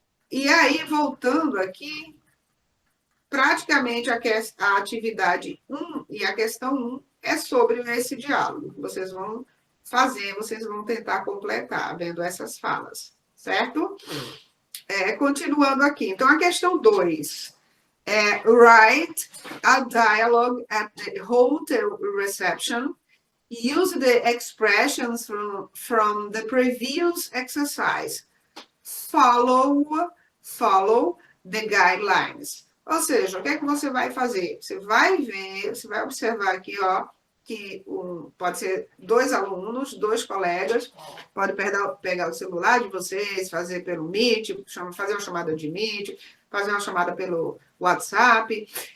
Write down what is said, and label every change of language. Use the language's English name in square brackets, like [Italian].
[Portuguese] E aí, voltando aqui, praticamente a atividade 1 e a questão 1 é sobre esse diálogo. Vocês vão fazer, vocês vão tentar completar, vendo essas falas, certo? Continuando aqui. Então, a questão 2. [English] Write a dialogue at the hotel reception. Use the expressions from the previous exercise. Follow the guidelines. [Portuguese] Ou seja, o que é que você vai fazer? Você vai ver, você vai observar aqui, ó, que pode ser 2 alunos, 2 colegas, pode pegar o celular de vocês, fazer pelo Meet, fazer uma chamada de Meet, fazer uma chamada pelo WhatsApp.